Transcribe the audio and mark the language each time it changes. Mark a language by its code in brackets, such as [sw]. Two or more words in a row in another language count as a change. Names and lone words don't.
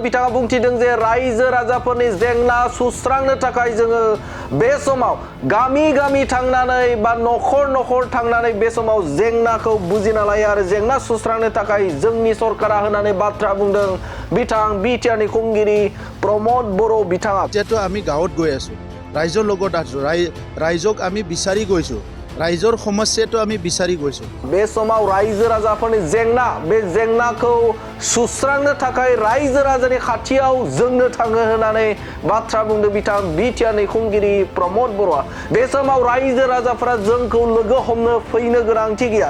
[brx] बिथाङा बुंथिदों जे रायजो राजाफोरनि जेंना सुस्रांनो थाखाय जोङो बे समाव गामि गामि थांनानै बा नखर नखर थांनानै बे समाव जेंनाखौ बुजिना लायो आरो जेंना सुस्रांनो थाखाय जोंनि सरकारा होननानै बाथ्रा बुंदों बिथां बिटिआरनि खुंगिरि प्रमद बर' बिथाङा। [as] যেহেতু আমি গাঁৱত গৈ আছোঁ, ৰাইজৰ লগত আছোঁ, ৰাইজক আমি বিচাৰি গৈছোঁ, ৰাইজৰ সমস্যাটো আমি বিচাৰি গৈছোঁ। [brx] बे समाव रायजो राजाफोरनि जेंना बे जेंनाखौ सुस्रांनो थाखाय रायजो राजानि खाथियाव जोंनो थाङो होननानै बाथ्रा बुंदों बिथां बिटिआरनि खुंगिरि प्रमद बर'आ। बे समाव रायजो राजाफोरा जोंखौ लोगो हमनो फैनो गोनांथि गैया।